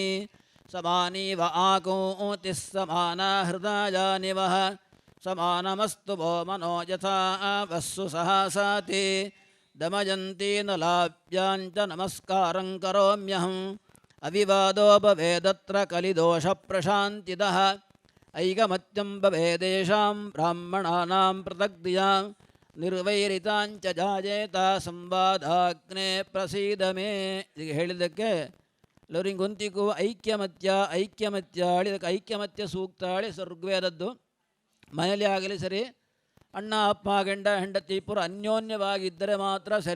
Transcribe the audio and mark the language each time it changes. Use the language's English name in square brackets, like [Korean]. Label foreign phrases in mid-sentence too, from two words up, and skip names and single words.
[Sanskrit] ಸಮಾನೀವ ಆಕೂತಿಃ ಸಮಾನಾ ಹೃದಯಾನಿವಃ ಸಮಾನಮಸ್ತು ವೋ ಮನೋ ಯಥಾ ವಸ್ಸು ಸಹಸಾತಿ ದಮಯಂತಿ ನಲಾಭ್ಯಾಂಚ ನಮಸ್ಕಾರಂ ಕರೋಮ್ಯಹಂ ಅವಿವಾದೋ ಭವೇದತ್ರ ಕಲಿದೋಷ ಪ್ರಶಾಂತಿದಃ ಐಕಮತ್ಯಂ ಭವೇದೇಷಾಂ ಬ್ರಾಹ್ಮಣಾನಾಂ ಪೃಥಗ್ದಿಯಾಂ ನಿರ್ವೈರಿತಾಂಚ ಜಾಯೇತ ಸಂವಾದಾಗ್ನೇ ಪ್ರಸೀದ ಮೇ. [Kannada] ಈಗ ಹೇಳಿದ್ದಕ್ಕೆ ಎಲ್ಲರಿಗೆ ಗೊಂತಿಗೂ ಐಕ್ಯಮತ್ಯ ಹೇಳಿ ಅದಕ್ಕೆ ಐಕ್ಯಮತ್ಯ ಸೂಕ್ತ ಹೇಳಿ ಋಗ್ವೇದದ್ದು. ಮನೆಯಲ್ಲಿ ಆಗಲಿ ಸರಿ, ಅಣ್ಣ ಅಪ್ಪ ಗಂಡ ಹೆಂಡತಿ ಪುರ ಅನ್ಯೋನ್ಯವಾಗಿದ್ದರೆ ಮಾತ್ರ ಸರಿ.